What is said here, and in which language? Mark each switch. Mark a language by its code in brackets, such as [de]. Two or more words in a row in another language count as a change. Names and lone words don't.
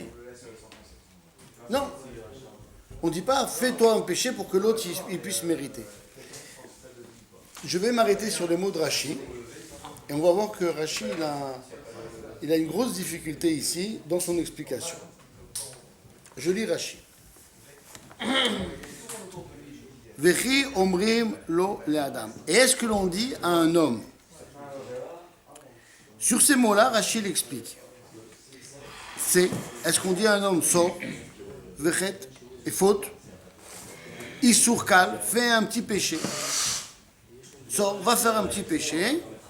[fr] Non. On ne dit pas, fais-toi un péché pour que l'autre il puisse mériter. Je vais m'arrêter sur les mots de Rashi. Et on va voir que Rashi, il a une grosse difficulté ici dans son explication. Je lis Rashi. [he] וכי אומרים לו לאדם. [fr] Et est-ce que l'on dit à un homme? Sur ces mots-là, Rashi l'explique. Est-ce qu'on dit à un homme, sort, vechet, et faute, [he] איסור קל, [fr] fais un petit péché. Sort, va faire un petit péché.